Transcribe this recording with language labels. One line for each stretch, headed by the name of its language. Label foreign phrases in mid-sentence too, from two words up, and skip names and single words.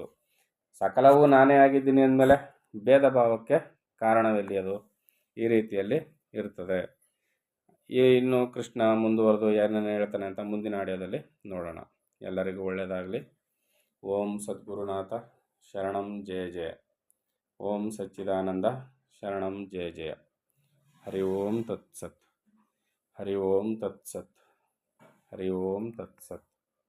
Kannada: ಸಕಲವೂ ನಾನೇ ಆಗಿದ್ದೀನಿ ಅಂದಮೇಲೆ ಭೇದ ಭಾವಕ್ಕೆ ಕಾರಣವೆಲ್ಲಿ? ಅದು ಈ ರೀತಿಯಲ್ಲಿ ಇರ್ತದೆ. ಇನ್ನು ಕೃಷ್ಣ ಮುಂದುವರೆದು ಏನೇನು ಹೇಳ್ತಾನೆ ಅಂತ ಮುಂದಿನ ಆಡಿಯೋದಲ್ಲಿ ನೋಡೋಣ. ಎಲ್ಲರಿಗೂ ಒಳ್ಳೆಯದಾಗಲಿ.
Sanskrit: ಓಂ ಸದ್ಗುರುನಾಥ ಶರಣಂ ಜಯ ಜಯ. ಓಂ ಸಚ್ಚಿದಾನಂದ ಶರಣಂ ಜಯ ಜಯ. ಹರಿ ಓಂ ತತ್ಸತ್. ಹರಿ ಓಂ ತತ್ಸತ್. ಹರಿ ಓಂ ತತ್ಸತ್.